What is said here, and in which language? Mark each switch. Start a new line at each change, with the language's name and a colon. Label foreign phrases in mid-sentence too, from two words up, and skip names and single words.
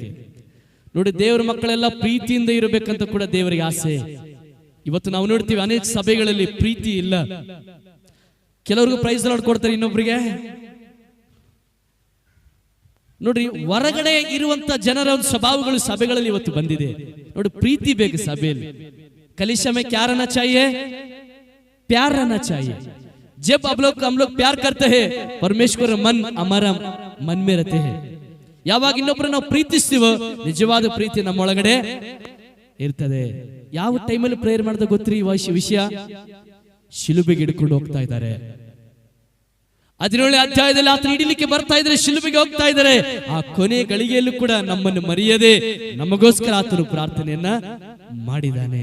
Kannada: ನೋಡಿ, ದೇವರ ಮಕ್ಕಳೆಲ್ಲ ಪ್ರೀತಿಯಿಂದ ಇರಬೇಕಂತ ಕೂಡ ದೇವರಿಗೆ ಆಸೆ. ಇವತ್ತು ನಾವು ನೋಡ್ತೀವಿ ಅನೇಕ ಸಭೆಗಳಲ್ಲಿ ಪ್ರೀತಿ ಇಲ್ಲ. ಕೆಲವ್ರಿಗೂ
English: praise Lord
Kannada: ಕೊಡ್ತಾರೆ, ಇನ್ನೊಬ್ರಿಗೆ ನೋಡ್ರಿ ಹೊರಗಡೆ ಇರುವಂತ ಜನರ ಒಂದು ಸ್ವಭಾವಗಳು ಸಭೆಗಳಲ್ಲಿ ಇವತ್ತು ಬಂದಿದೆ. ನೋಡಿ, ಪ್ರೀತಿ ಬೇಕು ಸಭೆಯಲ್ಲಿ.
Hindi: कलीसिया में क्या रहना चाहिए? प्यार रहना चाहिए. जब हम लोग प्यार करते हैं, परमेश्वर मन हमारा मन में रहते हैं.
Kannada: ಯಾವಾಗ ಇನ್ನೊಬ್ಬರನ್ನ ನಾವು ಪ್ರೀತಿಸ್ತೀವೋ ನಿಜವಾದ ಪ್ರೀತಿ ನಮ್ಮೊಳಗಡೆ ಇರ್ತದೆ. ಯಾವ ಟೈಮಲ್ಲಿ ಪ್ರೇಯರ್ ಮಾಡಿದ ಗೊತ್ತ್ರಿ ಈ ವಿಷಯ? ಶಿಲುಬೆಗೆ ಹಿಡ್ಕೊಂಡು ಹೋಗ್ತಾ ಇದ್ದಾರೆ. 17ನೇ ಅಧ್ಯಾಯದಲ್ಲಿ ಆತನ ಹಿಡಿಲಿಕ್ಕೆ ಬರ್ತಾ ಇದ್ದಾರೆ, ಶಿಲುಬೆಗೆ ಹೋಗ್ತಾ ಇದ್ದಾರೆ. ಆ ಕೊನೆ ಗಳಿಗೆಯಲ್ಲೂ ಕೂಡ ನಮ್ಮನ್ನು ಮರೆಯದೆ ನಮಗೋಸ್ಕರ ಆತನು ಪ್ರಾರ್ಥನೆಯನ್ನ ಮಾಡಿದಾನೆ.